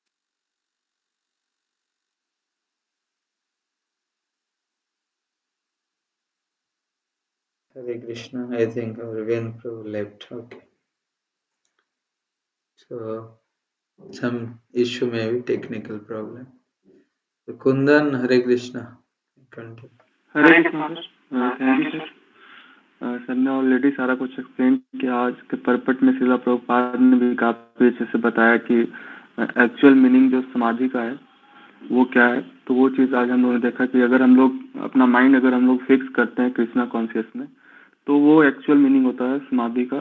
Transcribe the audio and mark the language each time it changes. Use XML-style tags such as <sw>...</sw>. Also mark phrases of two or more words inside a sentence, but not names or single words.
<en>Hare Krishna. I think our Ven Prabhu left. Okay. So some issue, maybe technical problem. So Kundan, Hare Krishna. Continue.</en> <hi>हरे कृष्णा सर,</hi> <en>thank you sir.</en> <hi>सर ने ऑलरेडी सारा कुछ एक्सप्लेन किया। आज के परपट में श्रीला प्रभुपाद ने भी काफी अच्छे से बताया कि</hi> <en>actual meaning</en> <hi>जो समाधि का है वो क्या है। तो वो चीज आज हम लोगों ने देखा कि अगर हम लोग अपना माइंड अगर हम लोग फिक्स करते हैं कृष्णा कॉन्शियस में, तो वो</hi> <en>actual meaning</en> <hi>होता है समाधि का।</hi>